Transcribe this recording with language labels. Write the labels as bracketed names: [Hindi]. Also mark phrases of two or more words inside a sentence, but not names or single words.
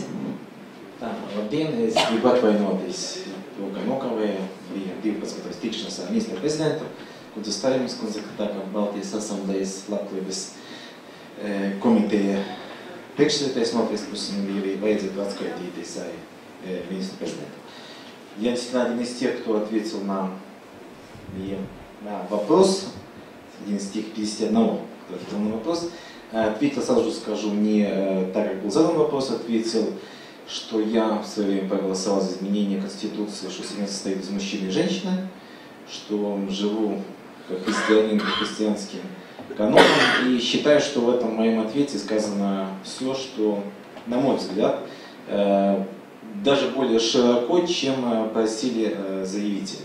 [Latvian] Tā, labdien, es gribu atvainoties to, ka nokavēju, bija 12. tikšanās ar ministru prezidentu, Kundze Stariņas kundze, tā kā Baltijas asamblējas labklājības komiteja priekšsēdētājs no otras puses, bija arī vajadzētu atskaitīties ar ministru prezidentu. [Russian] Я действительно один из тех, кто ответил на вопрос, один из тех 51, кто ответил на вопрос. Ответил, сразу же скажу, не так, как был задан вопрос, ответил, что я в свое время проголосовал за изменение Конституции, что семья состоит из мужчины и женщины, что живу как христианин, по христианским канонам, и считаю, что в этом моем ответе сказано все, что, на мой взгляд, даже более широко, чем просили заявители.